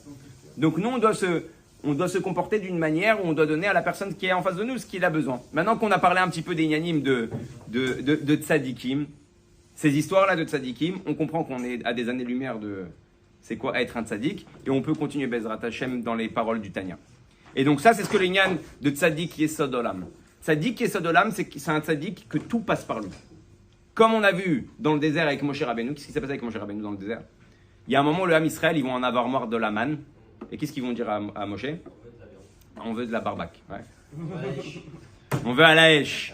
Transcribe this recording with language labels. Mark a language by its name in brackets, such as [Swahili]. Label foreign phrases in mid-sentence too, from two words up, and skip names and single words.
[French] Donc nous, on doit se comporter d'une manière où on doit donner à la personne qui est en face de nous ce qu'il a besoin. Maintenant qu'on a parlé un petit peu des yanim de tzadikim, ces histoires-là de tzadikim, on comprend qu'on est à des années-lumière de c'est quoi être un tzadik, et on peut continuer [Hebrew] בעזרת השם [French] dans les paroles du Tanya. Et donc ça, c'est ce que les yan de [Hebrew] צדיק יסוד עולם. צדיק יסוד עולם, [French] c'est un tzadik que tout passe par lui. Comme on a vu dans le désert avec Moshe Rabbeinu, qu'est-ce qui s'est passé avec Moshe Rabbeinu dans le désert? Il y a un moment où le [Hebrew] עם ישראל, [French] ils vont en avoir marre de la manne. Et qu'est-ce qu'ils vont dire à Moshe? On veut de la barbaque. Ouais. On veut à la hèche.